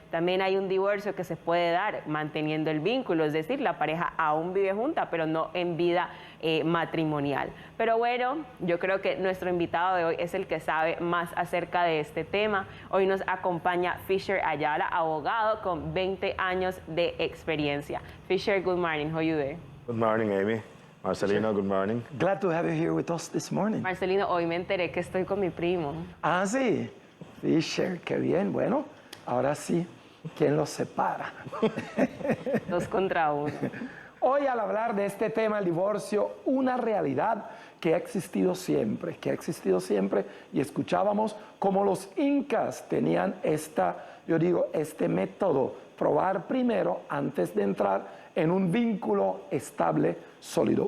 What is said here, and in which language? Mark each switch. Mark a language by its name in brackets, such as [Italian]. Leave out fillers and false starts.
[Spanish] También hay un divorcio que se puede dar manteniendo el vínculo, es decir, la pareja aún vive junta, pero no en vida matrimonial. Pero bueno, yo creo que nuestro invitado de hoy es el que sabe más acerca de este tema. Hoy nos acompaña Fisher Ayala, abogado con 20 años de experiencia. [English] Fisher, good morning. How are you there? Good morning, Amy. Marcelino, good morning. Glad to have you here with us this morning. [Spanish] Marcelino, hoy me enteré que estoy con mi primo. Ah, sí. Fisher, qué bien. Bueno, ahora sí, ¿quién los separa? 2 contra 1. Hoy al hablar de este tema, el divorcio, una realidad que ha existido siempre, y escuchábamos cómo los incas tenían este método, probar primero antes de entrar en un vínculo estable, sólido.